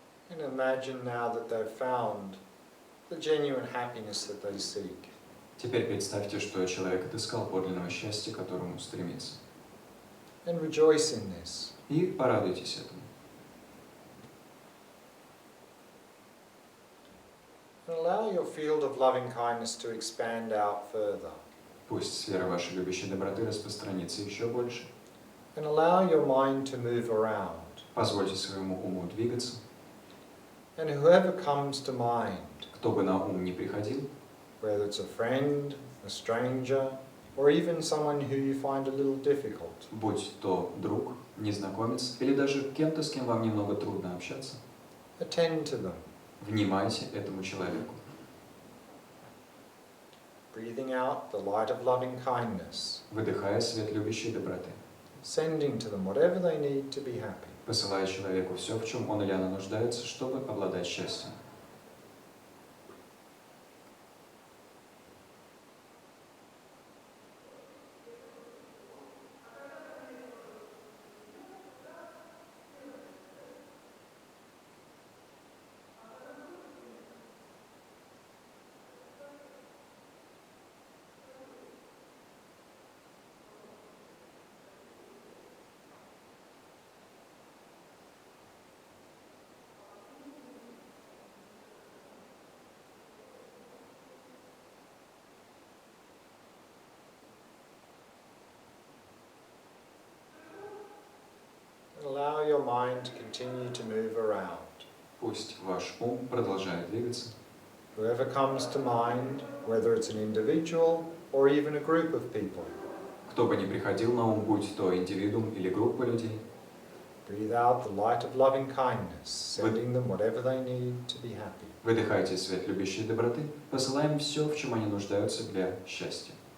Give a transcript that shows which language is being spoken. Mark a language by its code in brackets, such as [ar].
[en] And imagine now that they've found the genuine happiness that they seek. [ru] Теперь представьте, что человек отыскал подлинного счастья, к которому стремится. [en] And rejoice in this. [ru] И порадуйтесь этому. [en] And allow your field of loving kindness to expand out further. [ru] Пусть сфера вашей любящей доброты распространится еще больше. [en] And allow your mind to move around. [ru] Позвольте своему уму двигаться. [en] And whoever comes to mind, [ru] Кто бы на ум ни приходил, [en] whether it's a friend, a stranger, or even someone who you find a little difficult, [ru] будь то друг, незнакомец или даже кем-то, с кем вам немного трудно общаться, [en] attend to them, [ru] внимайте этому человеку, [en] breathing out the light of loving kindness, [ru] выдыхая свет любящей доброты, [en] sending to them whatever they need to be happy. [ru] посылая человеку все, в чем он или она нуждается, чтобы обладать счастьем. [en] And allow your mind to continue to move around. [ru] Пусть ваш ум продолжает двигаться. [en] Whoever comes to mind, whether it's an individual or even a group of people, [ru] Кто бы ни приходил на ум, будь то индивидуум или группа людей, [en] breathe out the light of loving kindness, sending them whatever they need to be happy. [ru] выдыхайте свет любящей доброты, посылаем все, в чем они нуждаются для счастья.